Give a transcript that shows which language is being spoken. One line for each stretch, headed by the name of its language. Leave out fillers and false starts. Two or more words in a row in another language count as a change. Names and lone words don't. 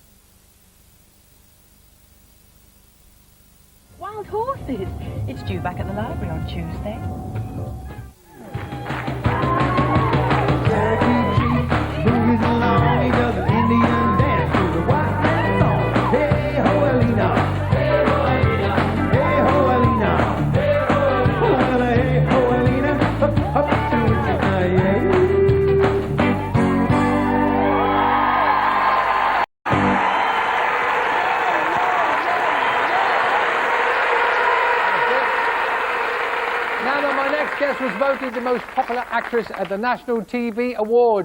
English: Wild horses. It's due back at the library on Tuesday. Moving along, he does an Indian dance to the white man song. Hey ho, Alina. Hey ho, Alina. Hey ho, Alina. Hey ho, Alina. Well, hey ho, Alina. Up, up to the yeah. Now that my next guest was voted the most popular actress at the National TV Awards.